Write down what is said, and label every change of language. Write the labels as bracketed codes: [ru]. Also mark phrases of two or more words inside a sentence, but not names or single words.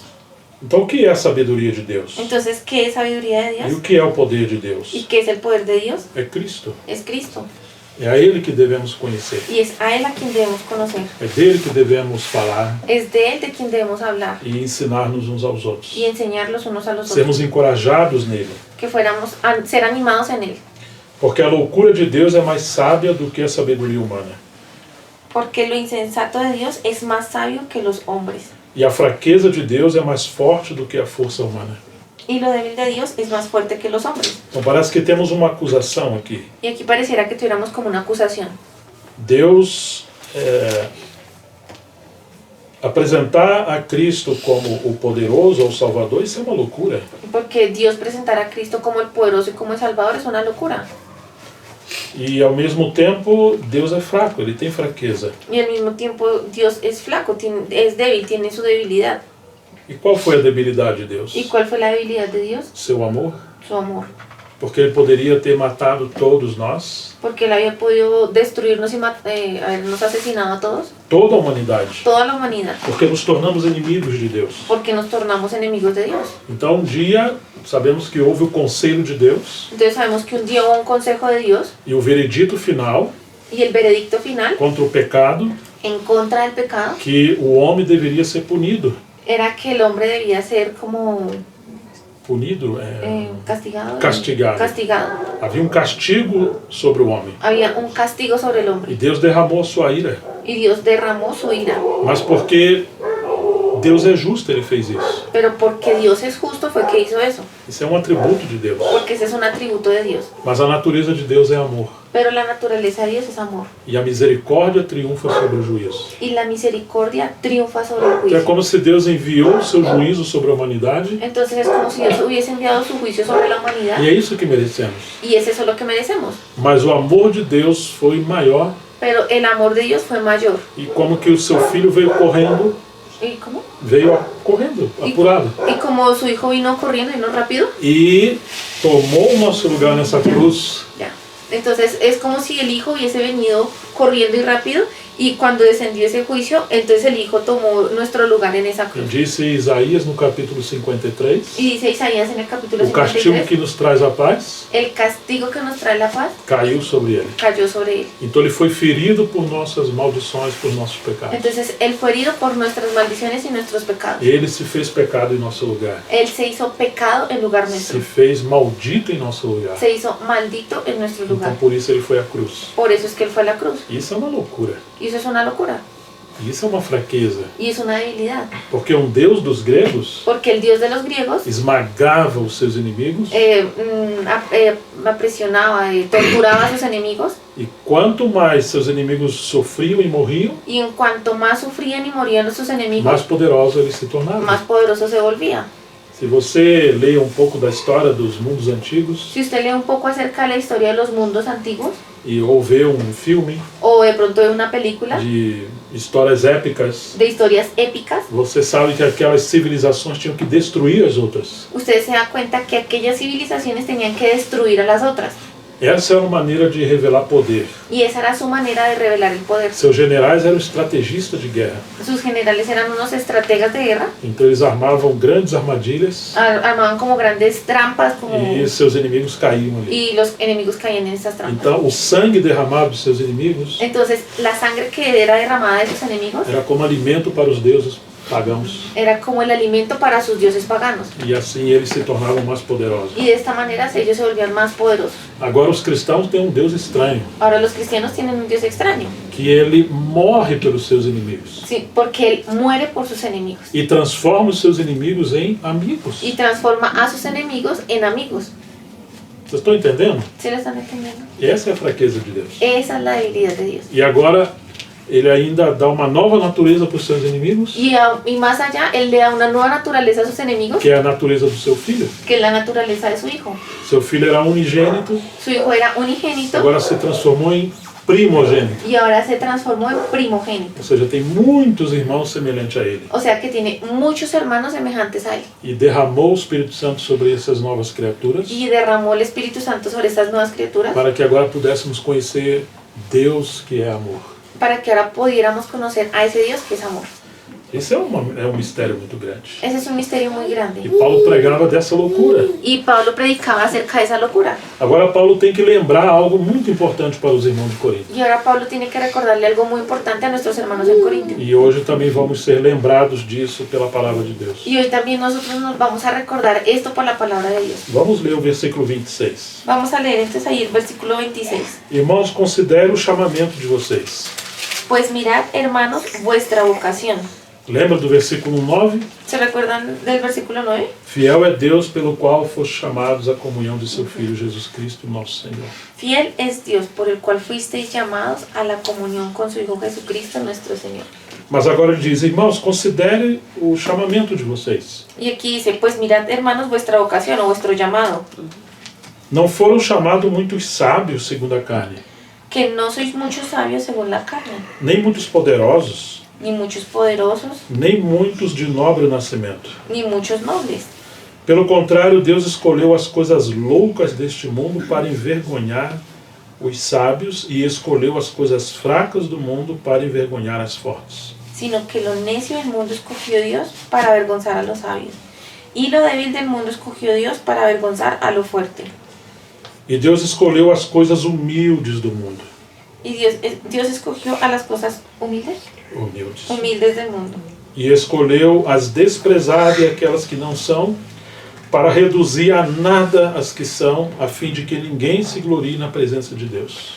[pt] Então o que é a sabedoria de Deus? [es] Entonces, ¿qué es sabiduría de [pt] E [es] Dios? [pt] o que é o poder de Deus? [es] ¿Y qué es el poder de Dios? [pt] É Cristo. [es] Es Cristo. [pt] É a Ele que devemos conhecer. [es] Y es a Él a quien debemos conocer. [pt] É dele que devemos falar [es] Es de Él de quien debemos hablar [pt] e ensinar-nos uns aos outros. [es] y enseñar los unos a los otros. [pt] Sermos encorajados nele. [es] Que fuéramos a ser animados en Él. [pt] Porque a loucura de Deus é mais sábia do que a sabedoria humana. [es] Porque lo insensato de Dios es más sabio que los hombres. [pt] E a fraqueza de Deus é mais forte do que a força humana. [es] Y lo débil de Dios es más fuerte que los hombres. [pt] Então parece que temos uma acusação aqui. [es] Y aquí pareciera que tuviéramos como una acusación. [pt] Deus apresentar a Cristo como o poderoso ou Salvador, isso é uma loucura. [es] Porque Dios presentar a Cristo como el poderoso y como el Salvador es una locura. [pt] E ao mesmo tempo, Deus é fraco, ele tem fraqueza. [es] Y al mismo tiempo Dios es flaco, es débil, tiene su debilidad. [pt] E qual foi a debilidade de Deus? [es] ¿Y cuál fue la debilidad de Dios? [pt] Seu amor. [es] Su amor. [pt] Porque ele poderia ter matado todos nós, [es] Porque Él había podido destruirnos y habernos asesinado a todos, [pt] toda a humanidade. [es] toda la humanidad. [pt] Porque nos tornamos inimigos de Deus. [es] Porque nos tornamos enemigos de Dios. [pt] Então um dia, sabemos que houve o conselho de Deus [es] Entonces sabemos que un día hubo un consejo de Dios [pt] e o veredito final [es] y el veredicto final [pt] contra o pecado, [es] en contra del pecado [pt] que o homem deveria ser punido. [es] era que el hombre debía ser como [pt] Punido, [es] castigado. castigado. [pt] Havia um castigo sobre o homem. [es] Había un castigo sobre el [pt] E [es] hombre [pt] Deus derramou a sua ira. [es] y Dios derramó su ira. [pt] Mas porque Deus é justo, ele fez isso. [es] Pero porque Dios es justo fue que hizo eso. [pt] Isso é um atributo de Deus. [es] Porque ese es un atributo de Dios. [pt] Mas a natureza de Deus é amor. [es] Pero la naturaleza de Dios es amor. [pt] E a misericórdia triunfa sobre o juízo. [es] Y la misericordia triunfa sobre el [pt] Então é [es] juicio. [pt] como se Deus enviou o seu juízo sobre a humanidade. [es] Entonces es como si Dios hubiese enviado su juicio sobre la humanidad. [pt] E é isso que merecemos. [es] Y es eso lo que merecemos. [pt] Mas o amor de Deus foi maior. [es] Pero el amor de Dios fue mayor. [pt] E como que o seu filho veio correndo, [es] ¿Y cómo? [pt] correndo, apurado. [es] Y como su hijo vino corriendo, vino rápido. [pt] E tomou o nosso lugar nessa cruz. [es] Ya. Entonces es como si el hijo hubiese venido corriendo y rápido. Y cuando descendió ese juicio, entonces el hijo tomó nuestro lugar en esa [pt] E [es] cruz. [pt] disse Isaías no capítulo 53, [es] Y dice Isaías en el capítulo [pt] o castigo [es] 53, [pt] que nos traz a paz [es] el castigo que nos trae la paz [pt] caiu sobre ele. [es] cayó sobre él. [pt] Então ele foi ferido por nossas maldições, por nossos pecados. [es] Entonces él fue herido por nuestras maldiciones y nuestros pecados. [pt] Ele se fez pecado em nosso lugar. [es] Él se hizo pecado en lugar [pt] Se [es] nuestro. [pt] fez maldito em nosso lugar. [es] Se hizo maldito en nuestro [pt] Então [es] lugar. [pt] por isso ele foi à cruz. [es] Por eso es que él fue a la cruz. [pt] Isso é uma loucura. [es] Y eso es una locura. [pt] Isso é uma fraqueza. [es] Y es una debilidad. [pt] Porque um Deus dos gregos [es] Porque el Dios de los griegos [pt] esmagava os seus inimigos. [es] apresionaba, torturaba a sus enemigos. [pt] E quanto mais seus inimigos sofriam e morriam, [es] Y en cuanto más sufrían y morían sus enemigos, [pt] mais poderoso ele se tornava. [es] más poderoso se volvía. [pt] Se você lê um pouco da história dos mundos antigos [es] Si usted lee un poco acerca de la historia de los mundos antiguos, [pt] ou vê um filme [es] o de pronto ve una película [pt] de histórias épicas, [es] de historias épicas, [pt] você sabe que aquelas civilizações tinham que destruir as outras. [es] usted se da cuenta que aquellas civilizaciones tenían que destruir a las otras. [pt] Essa era uma maneira de revelar poder. [es] Y esa era su manera de revelar el poder. [pt] Seus generais eram estrategistas de guerra. [es] Sus generales eran unos estrategas de guerra, [pt] Então eles armavam grandes armadilhas [es] armaban como grandes trampas [pt] e seus inimigos caíam ali. [es] y los enemigos caían en esas trampas. [pt] Então o sangue derramado dos seus inimigos [es] Entonces la sangre que era derramada de sus enemigos [pt] era como alimento para os deuses pagãos. [es] Era como el alimento para sus dioses paganos. [pt] E assim eles se tornavam mais poderosos. [es] Y de esta manera ellos se volvían más poderosos. [pt] Agora os cristãos têm um Deus estranho, [es] Ahora los cristianos tienen un Dios extraño. [pt] que ele morre pelos seus inimigos [es] Sí, porque Él muere por sus enemigos. [pt] e transforma os seus inimigos em amigos. [es] Y transforma a sus enemigos en amigos. [pt] Vocês estão entendendo? [es] ¿Sí lo están entendiendo? [pt] Essa é a fraqueza de Deus. [es] Esa es la debilidad de Dios. [pt] E agora ele ainda dá uma nova natureza para os seus inimigos, [es] Y más allá, Él le da una nueva naturaleza a sus enemigos, [pt] que é a natureza do seu filho. [es] que es la naturaleza de su Hijo. [pt] Seu filho era unigênito, [es] Su Hijo era unigénito [pt] agora se transformou em primogênito. [es] y ahora se transformó en primogénito. [pt] Ou seja, tem muitos irmãos semelhantes a ele. [es] O sea que tiene muchos hermanos semejantes a Él. [pt] E derramou o Espírito Santo sobre essas novas criaturas, [es] Y derramó el Espíritu Santo sobre estas nuevas criaturas [pt] para que agora pudéssemos conhecer Deus que é amor. [es] para que ahora pudiéramos conocer a ese Dios que es amor. [pt] Esse é um mistério muito grande. [es] Ese es un misterio muy [pt] E [es] grande. [pt] Paulo pregava dessa loucura. [es] Y Pablo predicaba acerca de esa locura. [pt] Agora Paulo tem que lembrar algo muito importante para os irmãos de Corinto. [es] Y ahora Pablo tiene que recordarle algo muy importante a nuestros hermanos en Corintio. [pt] E hoje também vamos ser lembrados disso pela palavra de Deus. [es] Y hoy también nosotros nos vamos a recordar esto por la palabra de Dios. [pt] Vamos ler o versículo 26. [es] Vamos a leer entonces ahí el versículo 26. [pt] Irmãos, considere o chamamento de vocês. [es] Pues mirad, hermanos, vuestra vocación. [pt] Lembra do versículo 9? [es] ¿Se recuerdan del versículo 9? [pt] Fiel é Deus pelo qual foste chamados à comunhão de seu Filho Jesus Cristo, nosso Senhor. [es] Fiel es Dios por el cual fuisteis llamados a la comunión con su Hijo Jesucristo nuestro Señor. [pt] Mas agora ele diz, irmãos, considere o chamamento de vocês. [es] Y aquí dice, pues mirad, hermanos, vuestra vocación o vuestro llamado. [pt] Não foram chamados muitos sábios segundo a carne, [es] Que no sois muchos sabios según la carne, [pt] nem muitos poderosos, [es] ni muchos poderosos, [pt] nem muitos de nobre nascimento. [es] ni muchos nobles. [pt] Pelo contrário, Deus escolheu as coisas loucas deste mundo para envergonhar os sábios e escolheu as coisas fracas do mundo para envergonhar as fortes. [es] Sino que lo necio del mundo escogió Dios para avergonzar a los sabios. Y lo débil del mundo escogió Dios para avergonzar a lo fuerte. [pt] E Deus escolheu as coisas humildes do mundo. [es] Y Dios escogió a las cosas humildes del mundo. [pt] E escolheu as desprezadas e aquelas que não são, para reduzir a nada as que são, a fim de que ninguém se glorie na presença de Deus.